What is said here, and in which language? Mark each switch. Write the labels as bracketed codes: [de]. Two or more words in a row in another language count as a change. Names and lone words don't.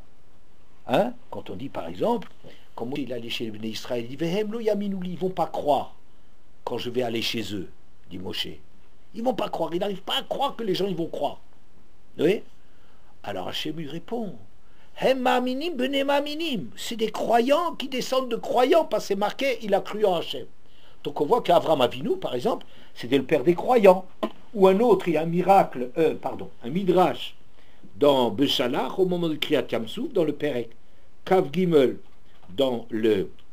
[fr] Hein? Quand on dit, par exemple, quand il allait chez les Béné Israël, il dit [he] והם לא יאמינו לי, [fr] ils ne vont pas croire quand je vais aller chez eux, dit Moshe. Ils ne vont pas croire, ils n'arrivent pas à croire que les gens ils vont croire. Oui. Alors Hachem lui répond [he] הם מאמינים בני מאמינים. [fr] C'est des croyants qui descendent de croyants, parce que c'est marqué, il a cru en Hachem. Donc on voit qu'Avram Avinu, par exemple, c'était le père des croyants. Ou un autre, il y a un miracle, un midrash dans Beshalach, au moment de [he] קריעת ים סוף, [fr] dans le [he] פרק כף גימל, [fr] dans le